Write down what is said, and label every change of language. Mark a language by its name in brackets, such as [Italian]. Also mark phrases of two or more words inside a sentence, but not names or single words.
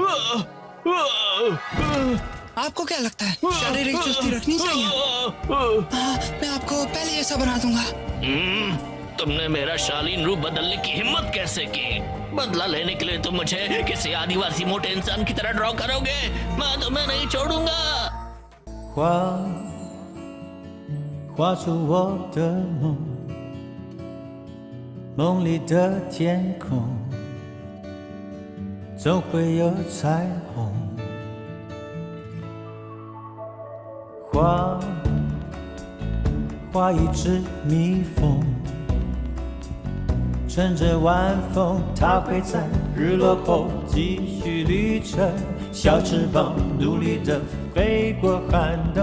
[Hindi] आपको क्या लगता है, शारीरिक चुस्ती रखनी चाहिए? हाँ, मैं आपको पहले ऐसा बना दूंगा। तुमने मेरा शालीन रूप बदलने की हिम्मत कैसे की? बदला लेने के लिए तुम मुझे किसी आदिवासी मोटे इंसान की तरह ड्रॉ करोगे? मैं तुम्हें नहीं छोड़ूंगा। [Chinese] 画出我的梦，梦里的天空总会有彩虹。画一只蜜蜂，乘着晚风，它会在日落后继续旅程，小翅膀努力地飞过寒冬。